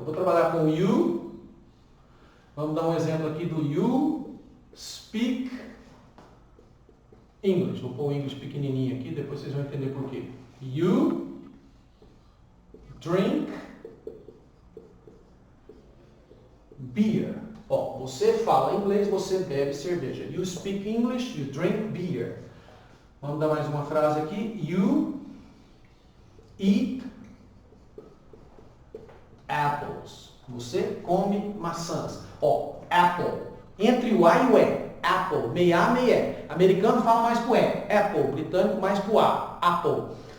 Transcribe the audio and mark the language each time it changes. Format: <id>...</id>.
<pt>Vou trabalhar com you, vamos dar um exemplo aqui</pt> <en>do you speak English.</en> <pt>Vou pôr o English pequenininho aqui, depois vocês vão entender por quê.</pt> <en>You drink beer.</en> <pt>Ó, você fala inglês, você bebe cerveja.</pt> <en>You speak English, you drink beer.</en> <pt>Vamos dar mais uma frase aqui.</pt> <en>You eat apples.</en> <pt>Você come maçãs. Ó, apple. Entre o A e o E. Apple. Meio A, meio E. Americano fala mais pro E. Apple. Britânico mais pro A. Apple.</pt>